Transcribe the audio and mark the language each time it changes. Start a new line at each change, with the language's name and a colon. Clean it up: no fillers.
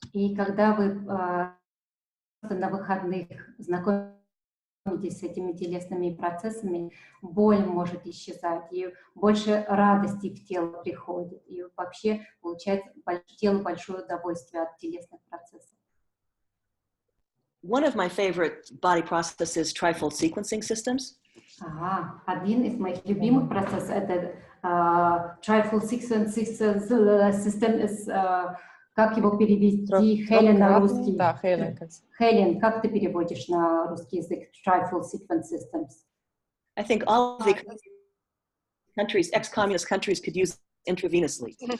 Russian: И когда вы на выходных знакомитесь с этими телесными процессами, боль может исчезать, и больше радости в тело приходит, и вообще получает тело большое удовольствие от телесных процессов.
English: One of my favorite body processes is trifold sequencing systems.
Russian: Один из моих любимых процессов это trifold sequencing system, как его перевести, Хелен на русский? Да, Хелен. Хелен, как ты переводишь на русский язык trifold sequence systems?
English: I think all of the countries, ex-communist countries, could use intravenously.